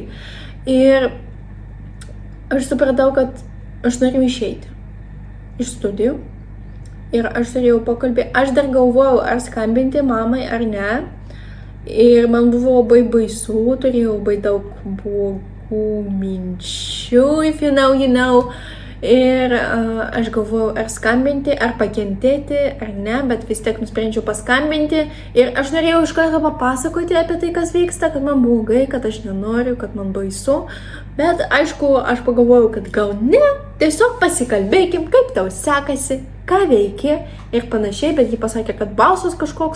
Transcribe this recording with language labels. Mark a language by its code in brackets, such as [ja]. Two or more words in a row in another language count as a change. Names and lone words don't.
[lt] Ir aš supratau, kad aš noriu išeiti iš studijų. Ir aš turėjau pokalbį, aš dar galvojau, ar skambinti mamai ar ne. Ir man buvo labai baisu, turėjau labai daug blogų minčių, [en] if you know. [lt] Ir aš galvojau, ar skambinti, ar pakentėti, ar ne, bet vis tiek nusprendžiau paskambinti. Ir aš norėjau iš karto papasakoti apie tai, kas vyksta, kad man blogai, kad aš nenoriu, kad man baisu. Bet aišku, aš pagalvojau, kad gal ne, tiesiog pasikalbėkim, kaip tau sekasi, ką veiki ir panašiai, bet ji pasakė, kad balsas kažkoks.